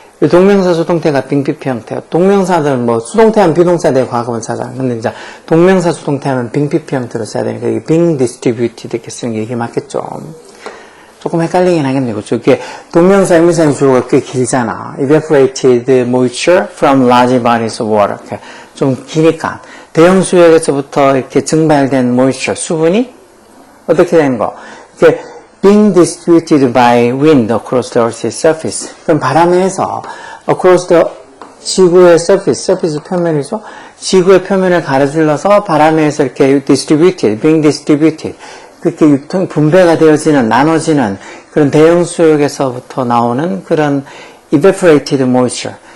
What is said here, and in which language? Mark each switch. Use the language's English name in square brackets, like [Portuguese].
[Korean] 동명사 수동태가 빙피피 형태예요. 동명사들은 수동태하면 비동사 내 과거분 찾아. 근데 이제 동명사 수동태하면 빙피피 형태로 써야 되니까 이게 being distributed 이렇게 쓰는 게 이게 맞겠죠. 조금 헷갈리긴 하겠네요. 그렇죠? 이게 동명사, 의미사의 주어가 꽤 길잖아. [English] evaporated moisture from large bodies of water. [Korean] 이렇게 좀 기니까. 대형 수역에서부터 이렇게 증발된 moisture, 수분이 어떻게 되는 거? [English] being distributed by wind across the Earth's surface. [Korean] 그럼 바람에 의해서 across the 지구의 surface 표면이죠. 지구의 표면을 가로질러서 바람에 의해서 이렇게 distributed, being distributed. 그렇게 분배가 되어지는, 나눠지는 그런 대형 수역에서부터 나오는 그런 evaporated moisture.